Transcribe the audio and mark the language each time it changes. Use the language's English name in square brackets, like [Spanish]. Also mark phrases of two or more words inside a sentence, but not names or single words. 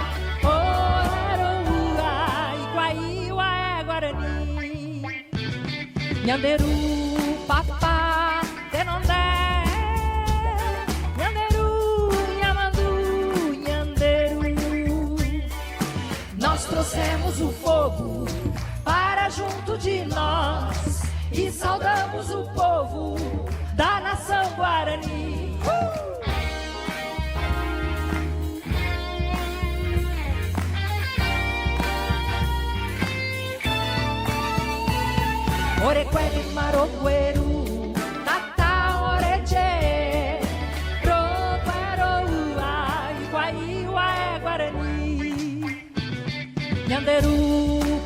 [Guarani] oraroa, Iquai, uaé, guarani, Nhanderu, papá, tenondé, Nhanderu, nhamandu, Nhanderu. [Portuguese] Nós trouxemos o fogo para junto de nós e saudamos o povo da nação Guarani. [Guarani] Orequere, marogueru, tata, oreche, rogueroa, Iquai, uaé, Guarani, Nhanderu.